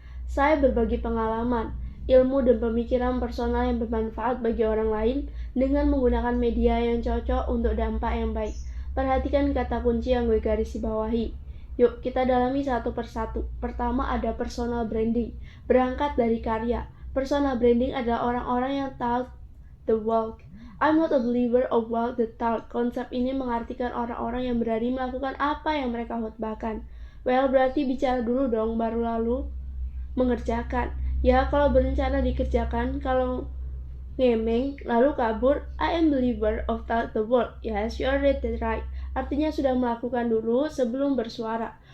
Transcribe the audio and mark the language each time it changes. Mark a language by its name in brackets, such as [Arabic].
[Indonesian] Saya berbagi pengalaman, ilmu dan pemikiran personal yang bermanfaat bagi orang lain dengan menggunakan media yang cocok untuk dampak yang baik. Perhatikan kata kunci yang gue garis bawahi. Yuk kita dalami satu persatu. Pertama ada personal branding. Berangkat dari karya. Personal branding adalah orang-orang yang [English] talk the walk. I'm not a believer of walk the talk. [Indonesian] Konsep ini mengartikan orang-orang yang berani melakukan apa yang mereka khotbahkan. Well, berarti bicara dulu dong, baru lalu mengerjakan. Ya, kalau berencana dikerjakan, kalau ngemeng, lalu kabur, [English] I am believer of talk the walk. Yes, you are right. [Indonesian] Artinya sudah melakukan dulu sebelum bersuara.